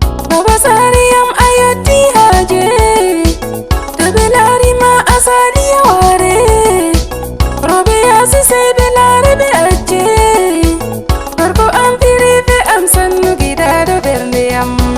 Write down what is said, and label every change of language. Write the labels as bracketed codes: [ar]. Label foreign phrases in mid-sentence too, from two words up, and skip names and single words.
[ff] Baba sare yam ayotti haje, to be lari ma asali ya ware, robe ya si sai be lari be ajje, gorko am firi be am [ha] sannu gida [ff] do bernde yam.